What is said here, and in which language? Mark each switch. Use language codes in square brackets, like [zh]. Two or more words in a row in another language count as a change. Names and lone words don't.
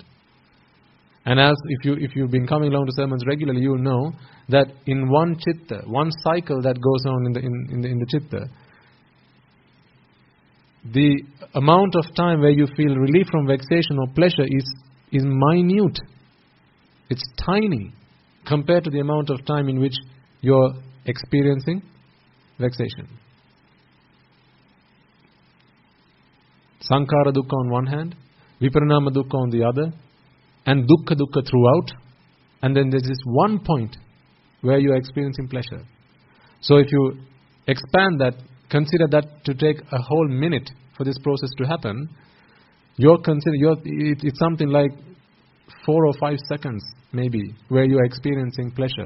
[en] And as if you've been coming along to sermons regularly, you will know that in one chitta, one cycle that goes on in the chitta, the amount of time where you feel relief from vexation or pleasure is minute. It's tiny compared to the amount of time in which you're experiencing vexation. [pi] Sankhara dukkha [en] on one hand, [pi] viparinama dukkha [en] on the other, and dukkha throughout, and then there's this one point where you are experiencing pleasure. So if you expand that, consider that to take a whole minute for this process to happen, it's something like 4 or 5 seconds maybe where you are experiencing pleasure.